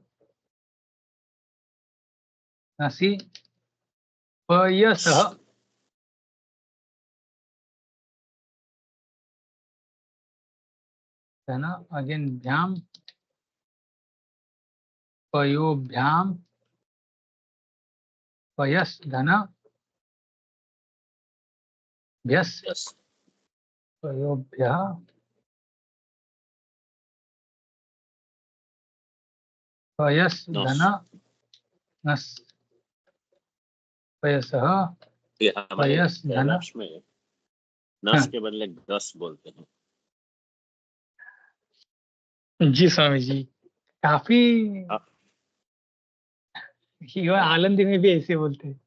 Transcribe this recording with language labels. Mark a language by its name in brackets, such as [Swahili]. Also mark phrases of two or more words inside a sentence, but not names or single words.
[Sanskrit] नसि पयसः धन अगेन भ्याम पयोभ्याम पयस धन भ्यस [English] Yes. [Sanskrit] पयोभ्य पयस Nos. धन नस पयसः [Hindi] ये हमारे [Sanskrit] पयस धन [Hindi] पैराग्राफ्स में नस के बदले गस बोलते हैं। जी स्वामी जी, काफी हाँ। आलंदी में भी ऐसे बोलते हैं।